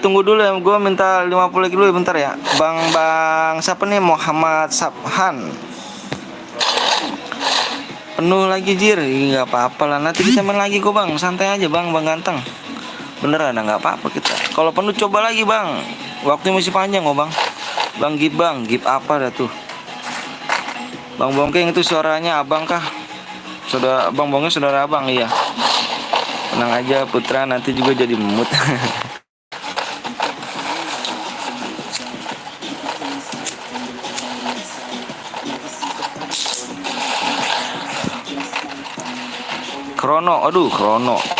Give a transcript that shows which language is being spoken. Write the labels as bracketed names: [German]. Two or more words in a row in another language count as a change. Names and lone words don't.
[Indonesian] Gue minta 50 lagi dulu ya, bentar ya. Bang siapa nih? Muhammad Sabhan. Penuh lagi jir. Nggak apa-apa lah. Nanti kita main lagi kok bang. Santai aja bang ganteng. Beneran nggak apa-apa kita. Kalau penuh coba lagi bang. Waktu masih panjang kok bang. Bang Gip apa dah tuh? Bang Bongkeng itu suaranya abang kah? Bang Bongkeng saudara abang, iya. Tenang aja Putra, nanti juga jadi mood. Krono.